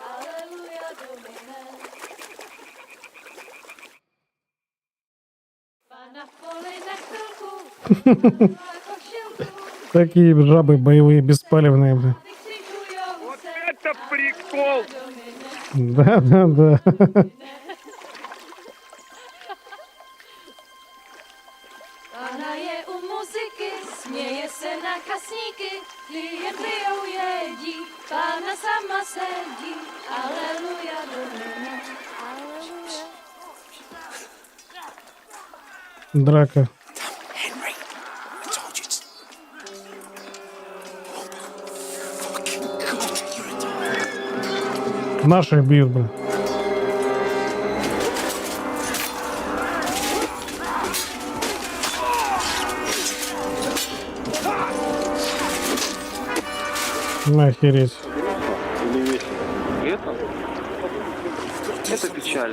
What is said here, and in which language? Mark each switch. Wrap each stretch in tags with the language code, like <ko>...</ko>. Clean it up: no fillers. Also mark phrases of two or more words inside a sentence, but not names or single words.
<ru>Такие жабы боевые, беспалевные, бля. Вот это прикол! Да.</ru> <cs>Ona je u muziky, směje se na kasníky, klient pijou jedí, Pána sama sedí, aleluja,</cs> <la>domine, aleluja.</la> <ru>Драка.</ru> <en>Henry, I told you to... Fucking God, you're a dog.</en> <ru>Наших бьют, бля. Охереть. Это печально.</ru>